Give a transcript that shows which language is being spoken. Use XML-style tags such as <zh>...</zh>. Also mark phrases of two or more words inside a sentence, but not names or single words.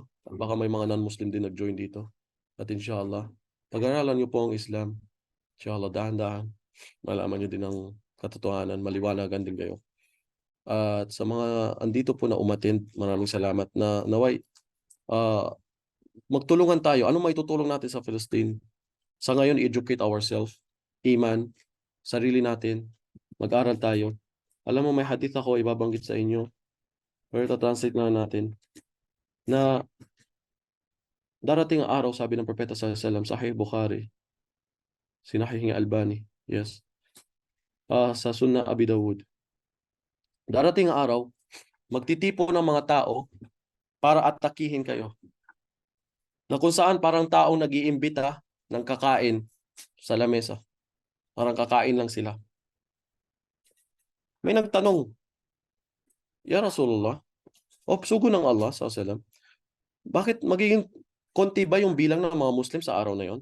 <tl>Baka may mga non-Muslim din nag-join dito. At inshallah, pag-aralan niyo po ang Islam. Inshallah, dahan-dahan. Malaman niyo din ang katotohanan. Maliwanagan din kayo. At sa mga andito po na umattend, maraming salamat na naway magtulungan tayo. Ano may tutulong natin sa Palestine? Sa ngayon,</tl> <en>educate ourselves, iman,</en> <tl>sarili natin, mag-aral tayo. Alam mo, may hadith ako ibabanggit sa inyo. Pero translate na natin na darating ang araw, sabi ng Propeta sallallahu alaihi wasallam, Sahih Bukhari, Sinahih Albani, yes. Sa Sunnah Abi Dawud. Darating ang araw, magtitipo ng mga tao para atakihin kayo. Na kung saan parang taong nag-iimbita ng kakain sa lamesa. Parang kakain lang sila. May nagtanong,</tl> <ar>يا رسول الله,</ar> <tl>sugo ng Allah sallallahu bakit magiging konti ba yung bilang ng mga Muslim sa araw na yon?</tl>